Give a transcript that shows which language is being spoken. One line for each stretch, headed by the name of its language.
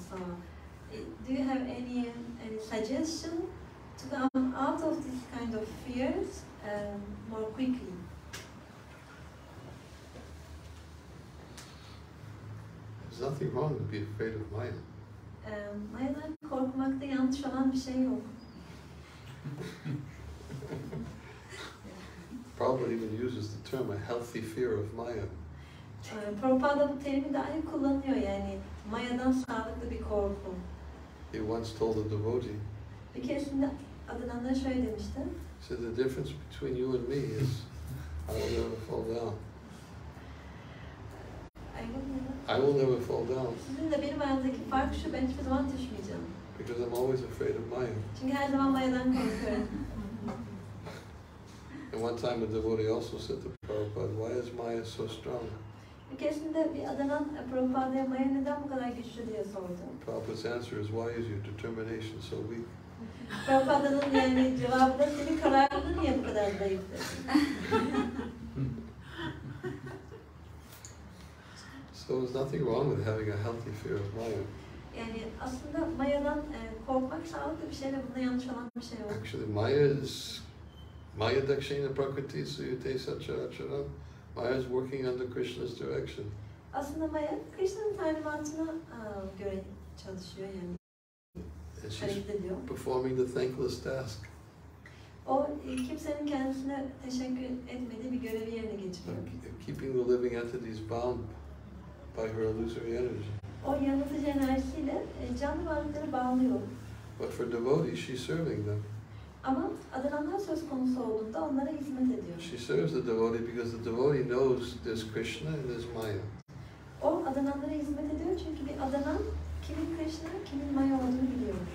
English: So, do you have any suggestion to come out of this kind of fears more quickly? There's nothing wrong to be afraid of Maya.
Turkish: Maya'dan korkmakta yanlış olan bir şey yok.
English: Prabhupada even uses the term a healthy fear of Maya.
Turkish: Prabhupada bu terimi dahi kullanıyor, yani Maya'dan sağlıklı bir korku.
English: He once told a devotee,
Turkish: bir keresinde adananlara şöyle demişti.
English: He said, the difference between you and me is I will never fall down. I will never fall down.
Turkish: Sizinle benim aramızdaki fark şu, ben hiçbir zaman düşmeyeceğim.
English: Because I'm always afraid of Maya.
Turkish: Çünkü her zaman Maya'dan korkuyorum.
English: And one time a devotee also said to Prabhupada, why is Maya so strong?
Turkish: Bir keresinde bir adanan Prabhupada'ya Maya neden bu kadar güçlü diye sordu.
English: Prabhupada's answer is, why is your determination so weak?
Turkish: Prabhupada'nın yani cevabı da senin kararlılığın niye bu kadar zayıf dedi.
English: So there's nothing wrong with having a healthy fear of Maya.
Turkish: Yani aslında Maya'dan korkmak sağlıklı bir şey ve bunda yanlış olan bir şey yok.
English: Actually, Maya is
Sanskrit: Maya Dakshina Prakriti Suyate Satcharacharam.
English: Maya is working under Krishna's direction.
Turkish: Aslında Maya, Krishna'nın talimatına göre çalışıyor yani.
English: And she's performing the thankless task.
Turkish: O kimsenin kendisine teşekkür etmediği bir görevi yerine getiriyor.
English: Keeping the living entities bound by her illusory energy.
Turkish: O yanıltıcı enerjisiyle canlı varlıkları bağlıyor.
English: But for devotees, she's serving them.
Turkish: Ama adananlar söz konusu olduğunda onlara hizmet ediyor.
English: She serves the devotee because the devotee knows there's Krishna and there's Maya.
Turkish: O adananlara hizmet ediyor çünkü bir adanan kimin Krishna, kimin Maya olduğunu biliyor.